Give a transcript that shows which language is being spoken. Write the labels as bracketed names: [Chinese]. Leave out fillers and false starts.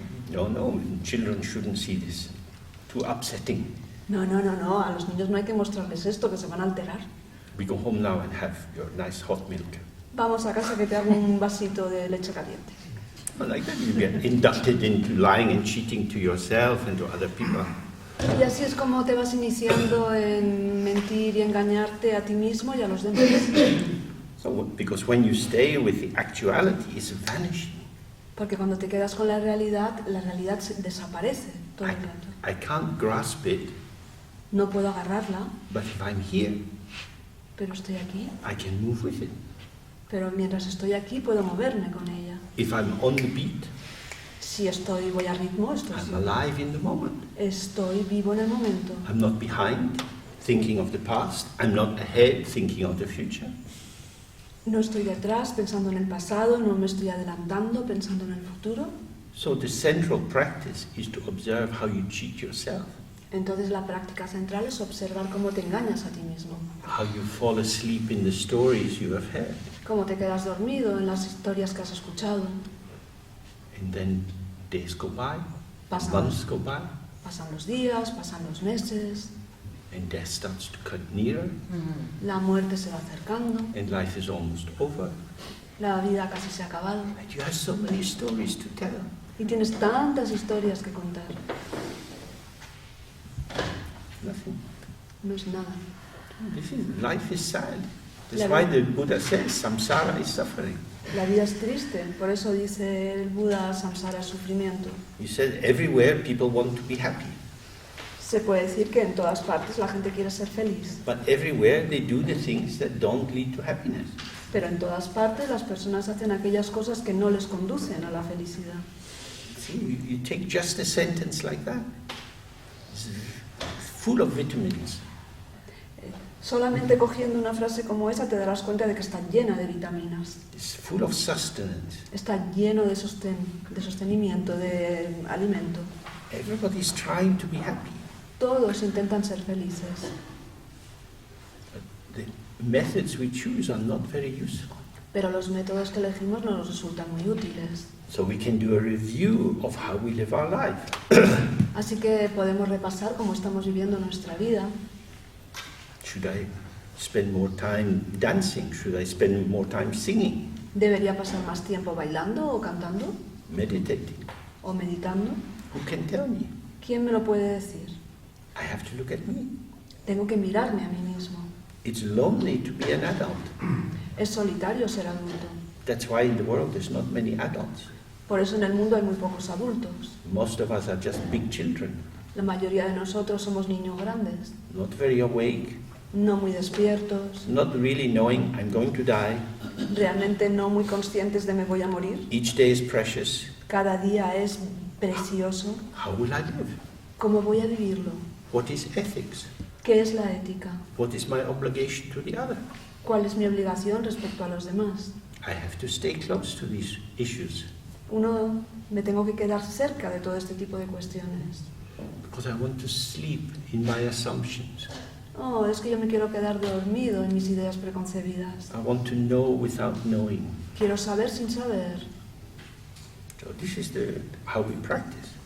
[English] No, children shouldn't see this. Too upsetting. [Spanish] No, no, no, no, a los niños no hay que mostrarles esto, que se van a alterar. [English] We go home now and have your nice hot milk. [Spanish] Vamos a casa que te hago un vasito de leche caliente. [English] Well, like that you get inducted into lying and cheating to yourself and to other people. [Spanish] Y así es como te vas iniciando en mentir y engañarte a ti mismo y a los demás. [English] So, because when you stay with the actuality, it's vanishing. [Spanish] Porque cuando te quedas con la realidad desaparece todo el rato. [English] I can't grasp it, [Spanish] No puedo agarrarla, [English] but if I'm here, [Spanish] pero estoy aquí. [English] I can move with it. [Spanish] Pero mientras estoy aquí puedo moverme con ella. [English] If I'm on the beat, [Spanish] Si voy a ritmo, [English] I'm alive in the moment. [Spanish] estoy vivo en el momento. [English] I'm not behind, thinking of the past. I'm not ahead, thinking of the future. [Spanish] No estoy detrás pensando en el pasado, no me estoy adelantando pensando en el futuro. [English] So the central practice is to observe how you cheat yourself, [Spanish] Entonces la práctica central es observar cómo te engañas a ti mismo. [English] how you fall asleep in the stories you have heard. [Spanish] Cómo te quedas dormido en las historias que has escuchado. [English] And then days go by, [Spanish] Pasan, [English] months go by, [Spanish] pasan los días, pasan los meses, [English] and death starts to come nearer, [Spanish] la muerte se va acercando, [English] and life is almost over. [Spanish] la vida casi se ha acabado [English] And you have so many stories to tell. [Spanish] y tienes tantas historias que contar. [English] Nothing. [Spanish] no es nada. [English] Life is sad. That's [Spanish] La [English] why [Spanish] vida- [English] the Buddha says samsara is suffering. [Spanish] La vida es triste, por eso dice el Buda, samsara es sufrimiento. [English] He said everywhere people want to be happy, [Spanish] Se puede decir que en todas partes la gente quiere ser feliz, [English] but everywhere they do the things that don't lead to happiness. [Spanish] pero en todas partes las personas hacen aquellas cosas que no les conducen a la felicidad. [English] See, you take just a sentence like that. It's full of vitamins. [Spanish] Solamente cogiendo una frase como esa te darás cuenta de que está llena de vitaminas, [English] It's full of sustenance. [Spanish] está lleno de sostenimiento, de alimento. [English] Everybody's trying to be happy. [Spanish] Todos intentan ser felices, [English] The methods we choose are not very useful. [Spanish] pero los métodos que elegimos no nos resultan muy útiles. [English] So we can do a review of how we live our life. [Spanish] Así que podemos repasar cómo estamos viviendo nuestra vida. [English] Should I spend more time dancing? Should I spend more time singing, [Spanish] ¿Debería pasar más tiempo bailando o cantando [English] meditating? [Spanish] o meditando? [English] Who can tell me? [Spanish] ¿Quién me lo puede decir? [English] I have to look at me. [Spanish] Tengo que mirarme a mí mismo. [English] It's lonely to be an adult. [Spanish] Es solitario ser adulto. [English] That's why in the world there's not many adults. [Spanish] Por eso en el mundo hay muy pocos adultos. [English] Most of us are just big children, [Spanish] La mayoría de nosotros somos niños grandes, [English] not very awake, [Spanish] no muy despiertos, [English] not really knowing I'm going to die. [Spanish] realmente no muy conscientes de me voy a morir. [English] Each day is precious. [Spanish] Cada día es precioso. [English] How will I live? [Spanish] ¿Cómo voy a vivirlo? [English] What is ethics? [Spanish] ¿Qué es la ética? [English] What is my obligation to the other? [Spanish] ¿Cuál es mi obligación respecto a los demás? [English] I have to stay close to these issues [Spanish] Me tengo que quedar cerca de todo este tipo de cuestiones. [English] because I want to sleep in my assumptions. [Spanish] Oh, es que yo me quiero quedar dormido en mis ideas preconcebidas. [English] I want to know without knowing. [Spanish] Quiero saber sin saber. [English] So this is how we practice.